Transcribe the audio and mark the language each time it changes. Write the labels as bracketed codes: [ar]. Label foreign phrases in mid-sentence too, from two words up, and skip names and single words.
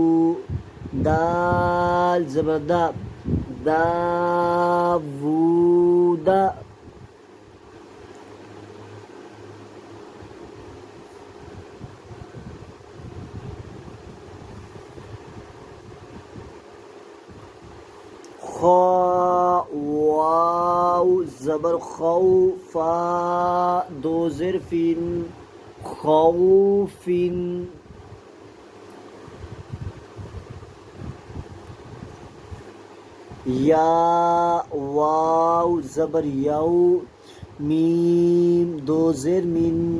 [ps] دال زبر دا، دا وو دا، خا واو زبر خو، فا دو زیر فین، خوفن، یا واو زبر یو، میم دو زیر من،